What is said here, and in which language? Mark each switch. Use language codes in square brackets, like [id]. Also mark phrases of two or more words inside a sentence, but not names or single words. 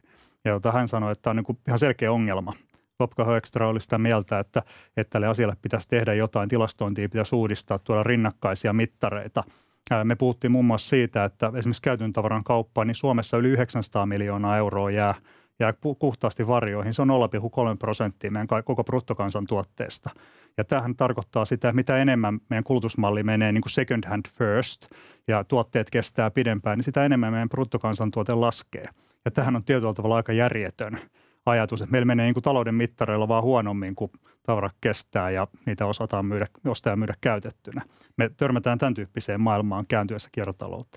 [fi] Ja hän sanoi, että tämä on niin kuin ihan selkeä ongelma. Wopke Hoekstra oli sitä mieltä, että tälle asialle pitäisi tehdä jotain, tilastointia pitäisi uudistaa, tuoda rinnakkaisia mittareita. Me puhuttiin muun muassa siitä, että esimerkiksi käytön tavaran kauppaan, niin Suomessa yli 900 miljoonaa euroa jää puhtaasti varjoihin. Se on 0,3% meidän koko bruttokansantuotteesta. Ja tämähän tarkoittaa sitä, että mitä enemmän meidän kulutusmalli menee niin kuin [en] second hand first [fi] ja tuotteet kestää pidempään, niin sitä enemmän meidän bruttokansantuote laskee. Ja tämähän on tietyllä tavalla aika järjetön ajatus, että meillä menee niin kuin talouden mittareilla vaan huonommin, kun tavara kestää ja niitä osataan ostaa ja myydä käytettynä. Me törmätään tämän tyyppiseen maailmaan kääntyessä kiertotalouteen.